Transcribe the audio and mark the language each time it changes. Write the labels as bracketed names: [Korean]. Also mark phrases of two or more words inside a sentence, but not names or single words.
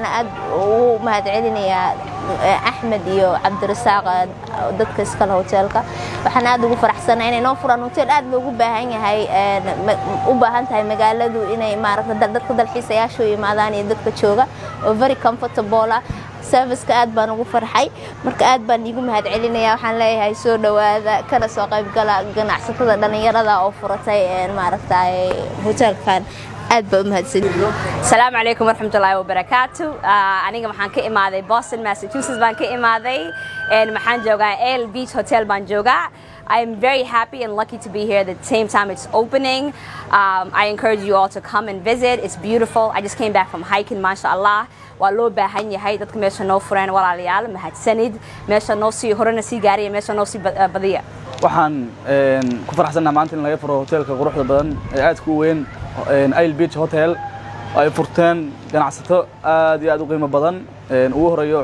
[Somali] aad ugu mahad celinayaa Axmed iyo Cabdirasaaq dadka iska leh hoteelka waxaan aad ugu faraxsanahay inay noo furaan hotel aad loogu baahan yahay u baahan tahay magaaladu inay maaragtay dadka dalxiisayaashu yimaadaan iyo dadka jooga oo [English] very comfortable [Somali] serviceka aad baan ugu farxay marka aad baan iigu mahadcelinayaa waxaan leeyahay soo dhawaada kana soo qayb gala ganacsatada dhalinyarada oo furatay maaragtay hotelkan aad baa u mahadsanyihiin. [Arabic] السلام عليكم ورحمة الله وبركاته. [Somali] Aniga waxaan ka imaaday Boston, Massachusetts baan ka imaaday waxaan joogaa Ale Beach Hotel baan joogaa. [English] I am very happy and lucky to be here at the same time it's opening. I encourage you all to come and visit. It's beautiful. I just came back from hiking, mashallah. [Somali] Waa loo baahan yahay dadka meesha noo fureen walaalayaal mahadsanid meesha noo sii horena sii gaariya meesha noo sii badiya. waxaan ku faraxsanahay maanta in laga furo hotelka quruxda badan ee aad ku weyn Ale Beach Hotel ay furteen ganacsato aad iyo aad u qiimo badan ugu horeeyo